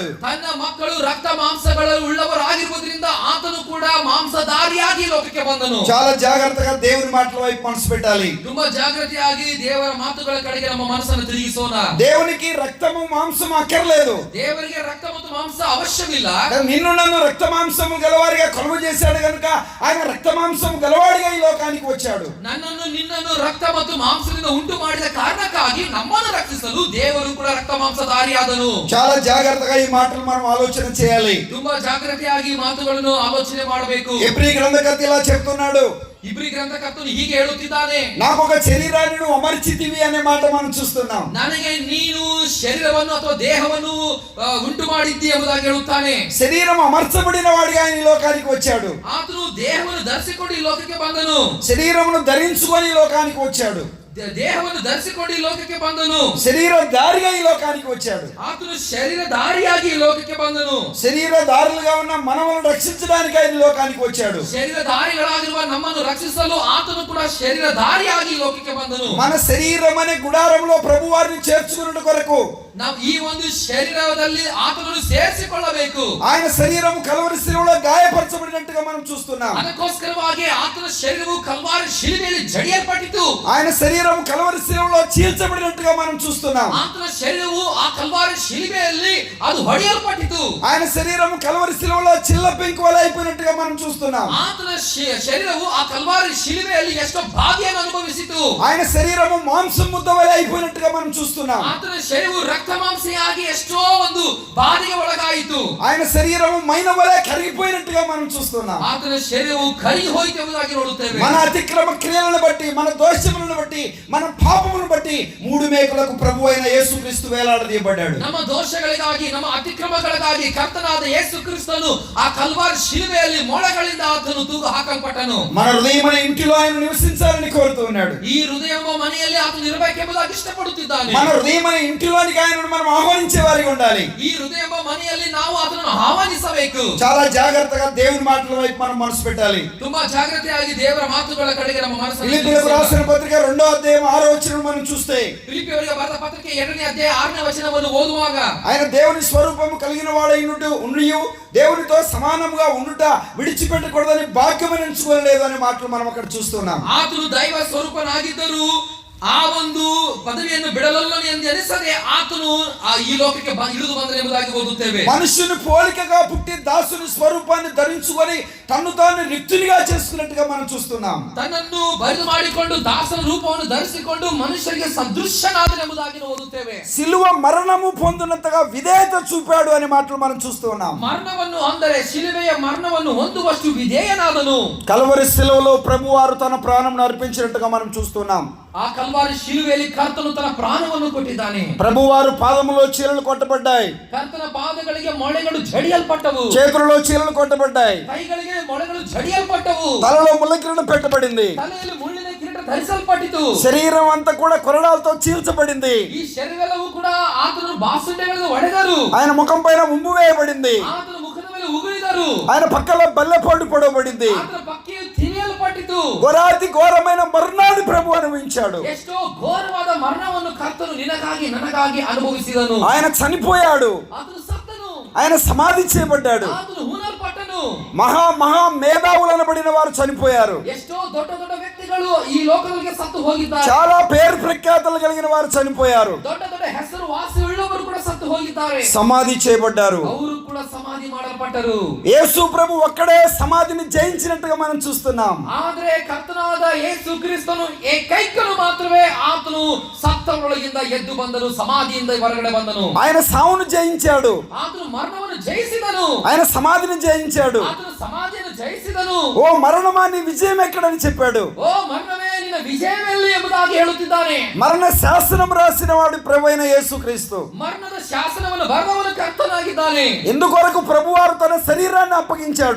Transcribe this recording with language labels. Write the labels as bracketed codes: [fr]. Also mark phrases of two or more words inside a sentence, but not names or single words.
[kn] ತನ್ನ ಮಕ್ಕಳು ರಕ್ತ ಮಾಂಸಗಳು ಉಳ್ಳವರಾಗಿರುವುದರಿಂದ ಆತನು ಕೂಡ ಮಾಂಸಧಾರಿಯಾಗಿ ಲೋಕಕ್ಕೆ ಬಂದನು. [te] చాలా జాగ్రత్తగా దేవుని మాటల వైపు మనసు పెట్టాలి. [kn] ತುಂಬಾ ಜಾಗೃತಿಯಾಗಿ ದೇವರ ಮಾತುಗಳ ಕಡೆಗೆ ನಮ್ಮ ಮನಸ್ಸನ್ನು ತಿರುಗಿಸೋಣ. [te] దేవునికి రక్తము మాంసము అక్కర్లేదు. [kn] ದೇವರಿಗೆ ರಕ್ತ ಮತ್ತು ಮಾಂಸ ಅವಶ್ಯವಿಲ್ಲ. [te] నిన్ను నన్ను రక్తమాంసము గలవారిగా కొలువు చేశాడు కనుక ఆయన రక్తమాంసము గలవాడిగా ఈ లోకానికి వచ్చాడు. [kn] ನನ್ನನ್ನು ನಿನ್ನನ್ನು ರಕ್ತ ಮತ್ತು ಮಾಂಸದಿಂದ ಉಂಟು ಮಾಡಿದ ಕಾರಣಕ್ಕಾಗಿ ನಮ್ಮನ್ನು ರಕ್ಷಿಸಲು ದೇವರು ಕೂಡ ರಕ್ತ ಮಾಂಸಧಾರಿಯಾದನು. [te] చాలా జాగ్రత్తగా ఈ మాటలు మనం ఆలోచన చేయాలి. [kn] ತುಂಬಾ ಜಾಗೃತಿಯಾಗಿ ಮಾತುಗಳನ್ನು ಆಲೋಚನೆ ಮಾಡಬೇಕು. [te] ఎబ్రీ గ్రంథకర్త ఇలా చెప్తున్నాడు. [kn] ಇಬ್ರಿ ಗ್ರಂಥಕರ್ತನು ಹೀಗೆ ಹೇಳುತ್ತಿದ್ದಾನೆ, [te] నాకు ఒక శరీరాన్ని నువ్వు అమర్చితివి అనే మాట మనం చూస్తున్నాం. [kn] ನನಗೆ ನೀನು ಶರೀರವನ್ನು ಅಥವಾ ದೇಹವನ್ನು ಉಂಟು ಮಾಡಿದ್ದಿ ಎಂಬುದಾಗಿ ಹೇಳುತ್ತಾನೆ. [te] శరీరం అమర్చబడిన వాడిగా ఆయన ఈ లోకానికి వచ్చాడు. [kn] ಆತನು ದೇಹವನ್ನು ಧರಿಸಿಕೊಂಡು ಈ ಲೋಕಕ್ಕೆ ಬಂದನು. [te] శరీరమును ధరించుకొని ఈ లోకానికి వచ్చాడు. [kn] ದೇಹವನ್ನು ಧರಿಸಿಕೊಂಡು ಈ ಲೋಕಕ್ಕೆ ಬಂದನು. [te] శరీరధారిగా ఈ లోకానికి వచ్చాడు. [kn] ಆತನು ಶರೀರಧಾರಿಯಾಗಿ ಈ ಲೋಕಕ್ಕೆ ಬಂದನು. [te] శరీరధారులుగా ఉన్న మనల్ని రక్షించడానికి ఆయన ఈ లోకానికి వచ్చాడు. [kn] ಶರೀರಧಾರಿಗಳಾಗಿರುವ ನಮ್ಮನ್ನು ರಕ್ಷಿಸಲು ಆತನು ಕೂಡ ಶರೀರಧಾರಿಯಾಗಿ ಈ ಲೋಕಕ್ಕೆ ಬಂದನು. [te] మన శరీరం అనే గుడారంలో ప్రభు వారిని చేర్చుకున్నట్టు కొరకు [kn] ನಾವು ಈ ಒಂದು ಶರೀರದಲ್ಲಿ ಆತನನ್ನು ಸೇರಿಸಿಕೊಳ್ಳಬೇಕು. [te] ఆయన శరీరం కల్వరి శిలువలో గాయపరచబడినట్టుగా మనం చూస్తున్నాం. [kn] ಅದಕ್ಕೋಸ್ಕರವಾಗಿ ಆತನ ಶರೀರವು ಕಲ್ವಾರಿ ಶಿಲುಬೆಯಲ್ಲಿ ಜಡಿಯಲ್ಪಟ್ಟಿತು. [te] ఆయన శరీరం కల్వరి శిలువలో చీల్చబడినట్టుగా మనం చూస్తున్నాం. [kn] ಆತನ ಶರೀರವು ಆ ಕಲ್ವಾರಿ ಶಿಲುಬೆಯಲ್ಲಿ ಅದು ಹೊಡೆಯಲ್ಪಟ್ಟಿತು. [te] ఆయన శరీరం కల్వరి శిలువలో చిల్ల పెంకువలే అయిపోయినట్టుగా మనం చూస్తున్నాం. [kn] ಆತನ ಶರೀರವು ಆ ಕಲ್ವಾರಿ ಶಿಲುಬೆಯಲ್ಲಿ ಎಷ್ಟೋ ಬಾಧೆಯನ್ನು ಅನುಭವಿಸಿತು. [te] ఆయన శరీరము మాంసం ముద్దవలే అయిపోయినట్టుగా మనం చూస్తున్నాం. [kn] ಆತನ ಶರೀರವು ರಕ್ತ ಮಾಂಸೆಯಾಗಿ ಎಷ್ಟೋ ಒಂದು ಬಾಧೆಗೆ ಒಳಗಾಯಿತು. [te] ఆయన శరీరము మైన వలె కరిగిపోయినట్టుగా మనం చూస్తున్నాం. [kn] ಆತನ ಶರೀರವು ಕರಗಿ ಹೋಯಿತು ಎಂಬುದಾಗಿ ನೋಡುತ್ತೇವೆ. [te] మన అతిక్రమ క్రియలను బట్టి, మన దోషములను బట్టి, మన పాపములను బట్టి మూడు మేకులకు ప్రభు అయిన యేసుక్రీస్తు వేలాడదీయబడ్డాడు. [kn] ನಮ್ಮ ದೋಷಗಳಿಗಾಗಿ, ನಮ್ಮ ಅತಿಕ್ರಮಗಳಿಗಾಗಿ ಕರ್ತನಾದ ಯೇಸು ಕ್ರಿಸ್ತನು ಆ ಕಲ್ವಾರಿ ಶಿಲುಬೆಯಲ್ಲಿ ಮೊಳೆಗಳಿಂದ ಆತನು ತೂಗು ಹಾಕಲ್ಪಟ್ಟನು. [te] మన హృదయమైన ఇంటిలో ఆయన నివసించాలని కోరుతున్నాడు. [kn] ಈ ಹೃದಯ ಮನೆಯಲ್ಲಿ ಆತನು ಇರಬೇಕೆಂಬುದಾಗಿ ಇಷ್ಟಪಡುತ್ತಿದ್ದಾನೆ. [te] మన హృదయమైన ఇంటిలోనికి ఆయనను మనం ఆహ్వానించే వారిగా ఉండాలి. [kn] ಈ ಹೃದಯ ಮನೆಯಲ್ಲಿ ನಾವು ಅದನ್ನು ಆಹ್ವಾನಿಸಬೇಕು. [te] చాలా జాగ్రత్తగా దేవుని మాటల వైపు మనం మనసు పెట్టాలి. [kn] ತುಂಬಾ ಜಾಗೃತಿಯಾಗಿ ದೇವರ ಮಾತುಗಳ ಕಡೆಗೆ ನಮ್ಮ ಮನಸ್ಸನ್ನು [te] ఫిలిప్పీయులకు రాసిన పత్రిక 2వ అధ్యాయం 6వ వచనం మనం చూస్తే, [kn] ಫಿಲಿಪ್ಪಿಯವರಿಗೆ ಬರೆದ ಪತ್ರಿಕೆ 2ನೇ ಅಧ್ಯಾಯ 6ನೇ ವಚನವನ್ನು ಓದುವಾಗ, [te] ఆయన దేవుని స్వరూపము కలిగిన వాడైనట్టు ఉండియు దేవునితో సమానముగా ఉండుట విడిచిపెట్టకూడదని భాగ్యమని ఎంచుకోలేదు అనే మాటలు మనం అక్కడ చూస్తున్నాం. [kn] ಆತನು ದೈವ ಸ್ವರೂಪನಾಗಿದ್ದರೂ ಆ ಒಂದು ಪದವಿಯನ್ನು ಬಿಡಲಲ್ಲನು ಎಂದು ಎನಿಸದೆ ಆತನು ಈ ಲೋಕಕ್ಕೆ ಇಳಿದು ಬಂದನು ಎಂಬುದಾಗಿ ಓದುತ್ತೇವೆ. [te] మనుషుని పోలికగా పుట్టి దాసుని స్వరూపాన్ని ధరించుకొని తన్ను తాను రిక్తునిగా చేసుకున్నట్టుగా మనం చూస్తున్నాం. [kn] ತನ್ನನ್ನು ಬರಿದು ಮಾಡಿಕೊಂಡು ದಾಸನ ರೂಪವನ್ನು ಧರಿಸಿಕೊಂಡು ಮನುಷ್ಯರಿಗೆ ಸದೃಶ್ಯನಾದನೆಂಬುದಾಗಿ ಓದುತ್ತೇವೆ. [te] సిలువ మరణము పొందినంతగా విధేయత చూపాడు అనే మాటలు మనం చూస్తున్నాం. [kn] మరణವನ್ನು ಅಂದರೆ ಶಿಲುಬೆಯ మరణವನ್ನು ಹೊಂದುವಷ್ಟು ವಿಧೇಯನಾದನು. [te] కల్వరి సిలువలో ప్రభువారు తన ప్రాణం అర్పించినట్టుగా మనం చూస్తున్నాం. [kn] ಆ ಕಲ್ವಾರಿ ಶಿಲುಬೆಯಲ್ಲಿ ಕರ್ತನು ತನ್ನ ಪ್ರಾಣವನ್ನು ಕೊಟ್ಟಿದ್ದಾನೆ. [te] ప్రభువారు పాదములో చీలలు కొట్టబడ్డాయి. [kn] ಕರ್ತನ ಪಾದಗಳಿಗೆ ಮೊಳೆಗಳು ಜಡಿಯಲ್ಪಟ್ಟವು. [te] చేతులలో చీలలు కొట్టబడ్డాయి. [kn] ಕೈಗಳಿಗೆ ಮೊಳೆಗಳು ಜಡಿಯಲ್ಪಟ್ಟವು. [te] తలలో ముళ్ళకిరీటం పెట్టబడింది. [kn] ತಲೆಯಲ್ಲಿ ಮುಳ್ಳಿನ ಕಿರೀಟ ಧರಿಸಲ್ಪಟ್ಟಿತು. [te] శరీరం అంతా కూడా కొరడాలతో చీల్చబడింది. [kn] ಈ ಶರೀರವೆಲ್ಲವೂ ಕೂಡ ಆತನ ಬಾಸುಂಡೆಗಳಿಂದ ಹೊಡೆದರು. [te] ఆయన ముఖం పైన ఉమ్ము వేయబడింది. [kn] ಆತನ ಮುಖದ ಮೇಲೆ ಉಗುಳಿದರು. [te] ఆయన పక్కలో బల్లెపోటు పొడవబడింది. [kn] ಆತನ ಪಕ್ಕೆಯು ತಿವಿಯಲ್ಪಟ್ಟಿತು. [te] ఘోరాతి ఘోరమైన మరణాన్ని ప్రభు అనుభవించాడు. [kn] ಎಷ್ಟೋ ಘೋರವಾದ ಮರಣವನ್ನು ಕರ್ತನು ನಿನಗಾಗಿ ನನಗಾಗಿ ಅನುಭವಿಸಿದನು. [te] ఆయన చనిపోయాడు. [kn] ಆತನು ಸತ್ತನು. [te] ఆయన సమాధి చేయబడ్డాడు. [kn] ಆತನು ಹೂಣಲ್ಪಟ್ಟನು. [te] మహా మేధావులు అనబడిన వారు చనిపోయారు. [kn] ಎಷ್ಟೋ ದೊಡ್ಡ ದೊಡ್ಡ ವ್ಯಕ್ತಿಗಳು ಈ ಲೋಕದಲ್ಲಿ ಸತ್ತು ಹೋಗಿದ್ದಾರೆ. [te] చాలా పేరు ప్రఖ్యాతలు కలిగిన వారు చనిపోయారు. [kn] ದೊಡ್ಡ ದೊಡ್ಡ ಹೆಸರು ವಾಸಿ ಉಳ್ಳವರು ಕೂಡ ಸತ್ತು ಹೋಗಿದ್ದಾರೆ. [te] సమాధి చేయబడ్డారు. [kn] ಅವರು ಕೂಡ ಸಮಾಧಿ ಮಾಡಲ್ಪಟ್ಟರು. [te] యేసు ప్రభు ఒక్కడే సమాధిని జయించినట్టుగా మనం చూస్తున్నాం. [kn] ಆದ್ರೆ ಕರ್ತನಾದ ಯೇಸು ಕ್ರಿಸ್ತನು ಏಕೈಕನು ಮಾತ್ರವೇ ಆತನು ಸತ್ತವರೊಳಗಿಂದ ಎದ್ದು ಬಂದನು, ಸಮಾಧಿಯಿಂದ ಹೊರಗಡೆ ಬಂದನು. [te] ఆయన సావును జయించాడు. [kn] ಆತನು ಮರಣವನ್ನು ಜಯಿಸಿದನು. [te] ఆయన సమాధిని జయించాడు. [kn] ಆತನು ಸಮಾಧಿಯನ್ನು ಜಯಿಸಿದನು. [te] ఓ మరణమా నీ విజయం ఎక్కడని చెప్పాడు. [kn] ಓ ಮರಣವೇ ನಿನ್ನ ವಿಜಯವೆಲ್ಲಿ ಎಂಬುದಾಗಿ ಹೇಳುತ್ತಿದ್ದಾನೆ. [te] మరణ శాసనం రాసిన వాడు ప్రభువైన యేసుక్రీస్తు. [kn] ಮರಣದ ಶಾಸನವನ್ನು ಬರೆದವನು ಕರ್ತನಾಗಿದ್ದಾನೆ. [te] ఎందుకొరకు ప్రభువారు తన శరీరాన్ని అప్పగించాడు.